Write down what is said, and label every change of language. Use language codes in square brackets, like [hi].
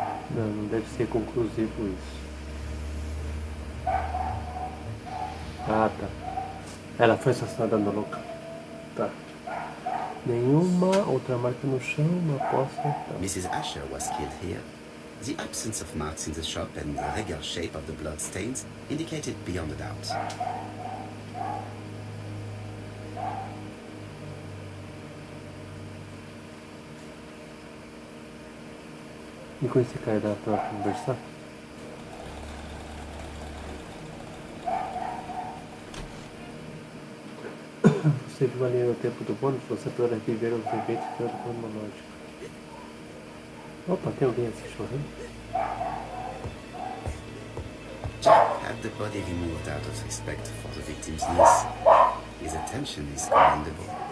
[pt] Não, não deve ser conclusivo isso. Ah, tá. Ela foi assassinada no local. Tá. Nenhuma outra marca no chão, uma aposta. Tá. [en] Mrs. Asher was killed here. The absence of marks in the shop and the regular shape of the blood stains indicated beyond a doubt. [pt] E com esse cara dá pra conversar? Você viu ali no tempo do bônus, você poderá viver os eventos de ordem cronológica. Opa, tem alguém aqui chorando? [en] Jack had the body removed out of respect for the victim's niece. His attention is commendable.